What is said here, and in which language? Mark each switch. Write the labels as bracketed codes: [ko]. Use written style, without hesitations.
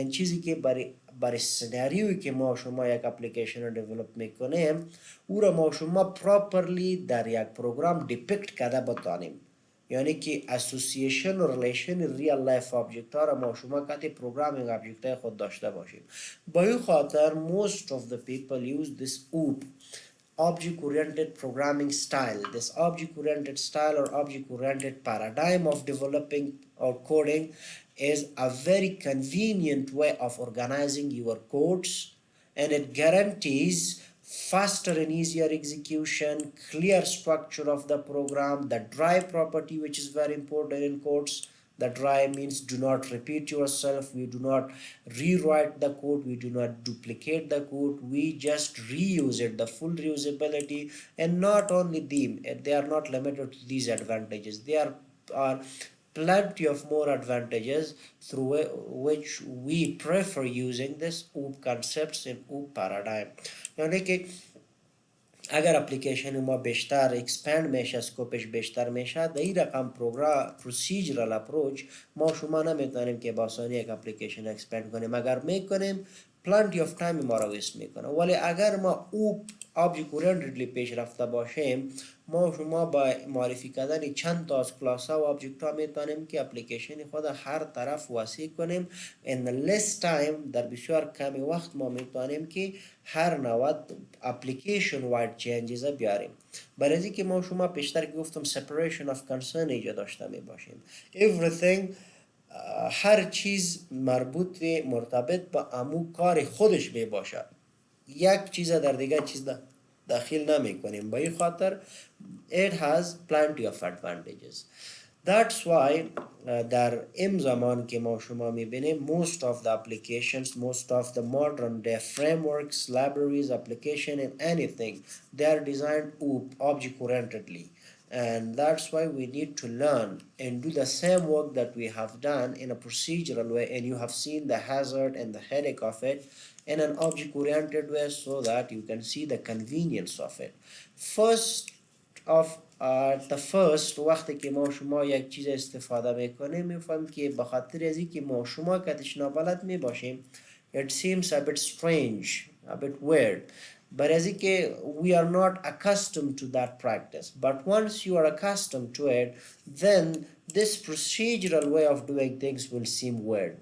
[fa] یعنی چیزی که برای سناریویی که ما شما یک اپلیکیشن رو دیولپ میکنیم او را ما شما پراپرلی در یک پروگرام دیپکت کرده بتانیم. یعنی که اسوسییشن و ریلیشن ریال لایف آبجکت ها را ما شما کتی پروگرامینگ آبجکت خود داشته باشیم. با این خاطر [en] most of the people use this OOP object oriented programming style. This object oriented style or object oriented paradigm of developing or coding is a very convenient way of organizing your codes, and it guarantees faster and easier execution, clear structure of the program, the dry property which is very important in codes. The dry means do not repeat yourself, we do not rewrite the code, we do not duplicate the code, we just reuse it, the full reusability. And not only them, they are not limited to these advantages, there are plenty of more advantages through which we prefer using this OOP concepts in OOP paradigm. [fa] یعنی که اگر اپلیکیشن ما بیشتر اکسپند میشه، سکوپش بیشتر میشه، در این رقم پروسیجرال اپروچ ما شما نمیتونیم که با آسانی یک اپلیکیشن اکسپند کنیم. اگر میکنیم پلنتی آف تایم ما را ویست میکنه. ولی اگر ما اوپ آبجکت اورینتدلی پیش رفته باشیم ما و شما با معرفی کردن چند تا از کلاس ها و آبجکت ها میتونیم که اپلیکیشن خود هر طرف وسیع کنیم [en] in the less time. [fa] در بسیار کمی وقت ما میتونیم که هر نوع اپلیکیشن واید چینجز بیاریم. برای اینکه ما و شما پیشتر گفتم separation of concern ایجاد داشته می باشیم. everything هر چیز مربوط و مرتبط با امو کار خودش می باشد، یک چیز در دیگر چیز داخل نمی کنیم. به این خاطر [en] it has plenty of advantages. That's why [fa] در این زمان که ما شما میبینیم [en] most of the applications, most of the modern day frameworks, libraries, application and anything, they are designed object orientedly. And that's why we need to learn and do the same work that we have done in a procedural way, and you have seen the hazard and the headache of it in an object oriented way so that you can see the convenience of it. First of the first [fa] وقتی که ما شما یک چیز استفاده میکنیم میفهمیم که به خاطر از اینکه ما شما کتش نابلد میباشیم [en] it seems a bit strange, a bit weird. But as we are not accustomed to that practice, but once you are accustomed to it, then this procedural way of doing things will seem weird.